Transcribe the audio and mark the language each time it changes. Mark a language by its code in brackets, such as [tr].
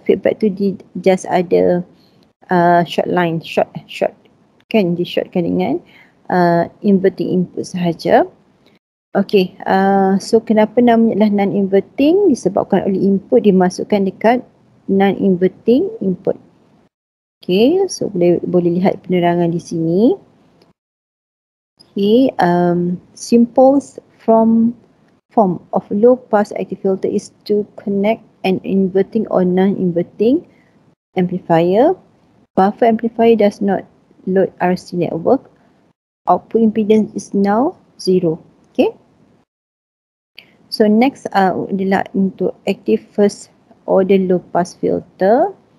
[ms] Feedback tu just ada short line, short kan, di-shortkan dengan inverting input sahaja. Okay, so kenapa namanya adalah non-inverting? Disebabkan oleh input dimasukkan dekat non-inverting input. Okay, so boleh lihat penerangan di sini. [en] Okay, simple form of low pass active filter is to connect an inverting or non-inverting amplifier. Buffer amplifier does not load RC network. Output impedance is now 0. Okay. So next adalah untuk active first order low pass filter.